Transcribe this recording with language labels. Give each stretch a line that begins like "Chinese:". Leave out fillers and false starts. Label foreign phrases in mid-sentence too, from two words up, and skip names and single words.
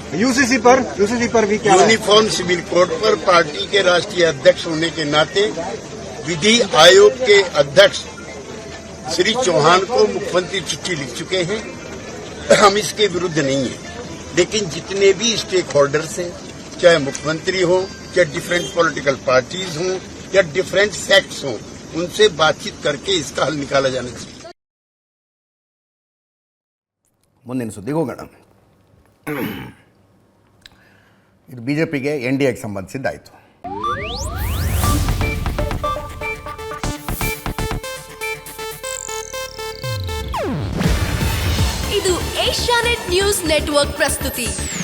Hindi: यूसीसी पर भी क्या
English: uniform civil code
Hindi: पर पार्टी के राष्ट्रीय अध्यक्ष होने के नाते विधि आयोग के अध्यक्ष श्री चौहान को मुख्यमंत्री चिट्ठी लिख चुके हैं। हम इसके विरुद्ध नहीं है, लेकिन जितने भी
English: stake holders
Hindi: हैं, चाहे मुख्यमंत्री हो, चाहे
English: different political parties
Hindi: हों या
English: different sects
Hindi: हों, उनसे बातचीत करके इसका हल निकाला जाना चाहिए.
Kannada: ಮುಂದಿನ ಸುದ್ದಿಗೆ ಹೋಗೋಣ. ಇದು ಬಿಜೆಪಿಗೆ NDAಗೆ ಸಂಬಂಧಿಸಿದ್ದಾಯಿತು. ಇದು ಏಷ್ಯಾನೆಟ್ ನ್ಯೂಸ್ ನೆಟ್ವರ್ಕ್ ಪ್ರಸ್ತುತಿ.